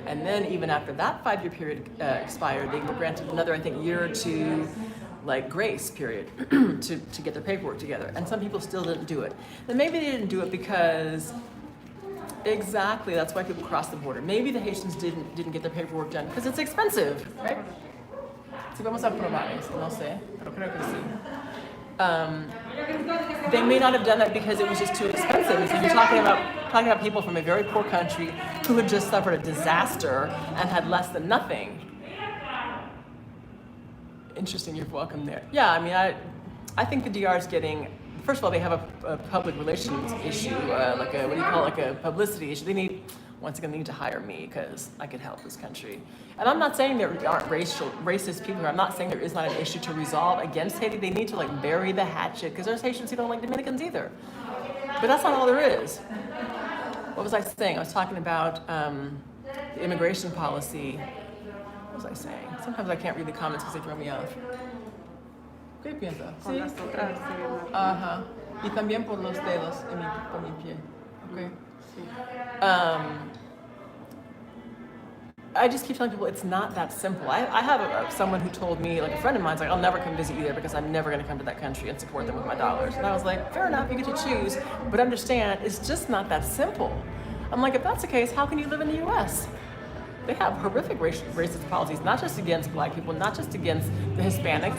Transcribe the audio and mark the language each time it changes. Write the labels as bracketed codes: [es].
[en] And then even after that 5-year period expired, they were granted another, I think, year or two, like grace period to get their paperwork together. And some people still didn't do it. And maybe they didn't do it because, exactly, that's why people cross the border. Maybe the Haitians didn't get their paperwork done because it's expensive, right? [es] Si vamos a probar eso, no sé, pero creo que sí. [en] They may not have done that because it was just too expensive. And so you're talking about people from a very poor country who had just suffered a disaster and had less than nothing. Interesting, you're welcome there. Yeah, I mean, I think the DR is getting, first of all, they have a public relations issue, like a publicity issue. They need to hire me because I could help this country. And I'm not saying there aren't racist people here. I'm not saying there is not an issue to resolve against Haiti. They need to like bury the hatchet because there's Haitians who don't like Dominicans either. But that's not all there is. What was I saying? I was talking about the immigration policy. What was I saying? Sometimes I can't read the comments because they throw me off. [es] ¿Qué piensa? Con las otras, Ajá. Y también por los dedos por mi pie. [en] Okay. I just keep telling people it's not that simple. I have someone who told me, like a friend of mine's like, I'll never come visit you there because I'm never going to come to that country and support them with my dollars. And I was like, fair enough, you get to choose, but understand it's just not that simple. I'm like, if that's the case, how can you live in the U.S.? They have horrific racist policies, not just against black people, not just against the Hispanics.